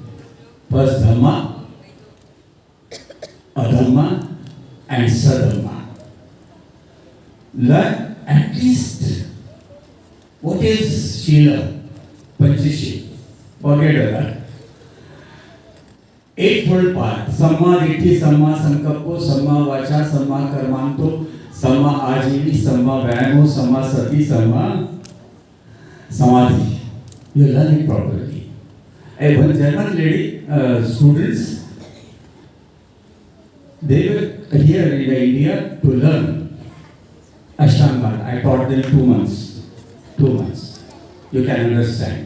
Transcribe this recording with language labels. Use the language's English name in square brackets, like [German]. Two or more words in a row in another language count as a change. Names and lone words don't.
[English] First Dhamma, Adhamma, and Sadhamma. Learn at least what is Shila, Panchashi. Forget that. Eightfold path. [Pali] Samma Ditti, Samma Sankalpo, Samma Vacha, Samma Karmanto, Samma Ajivi, Samma Vyayamo, Samma Sati, Samma Samadhi. [English] You learn it properly. One German lady, students, they were here in India to learn Ashtanga. I taught them 2 months. 2 months. You can understand.